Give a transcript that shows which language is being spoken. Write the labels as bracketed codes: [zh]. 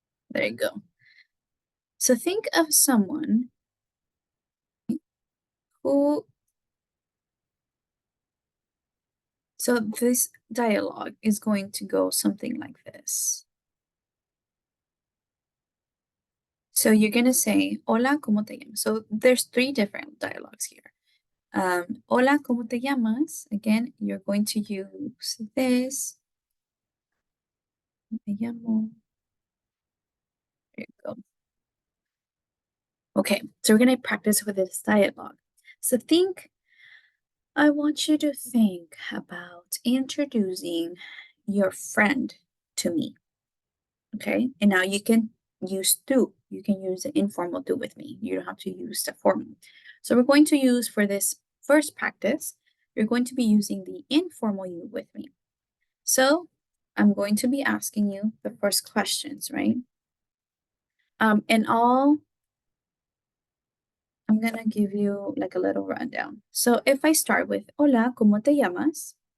[en] There you go. So think of someone who, so this dialogue is going to go something like this. So you're going to say, [es] hola, ¿cómo te llamas? [en] So there's 3 different dialogues here. [es] Hola, ¿cómo te llamas? [en] Again, you're going to use this. [es] Me llamo. [en] There you go. Okay, so we're going to practice with this dialogue. So I want you to think about introducing your friend to me. Okay, and now you can use do. You can use the informal do with me. You don't have to use the formal. So we're going to use for this first practice, you're going to be using the informal you with me. So I'm going to be asking you the first questions, right? And I'm gonna give you like a little rundown. So if I start with [es] hola, ¿cómo te llamas?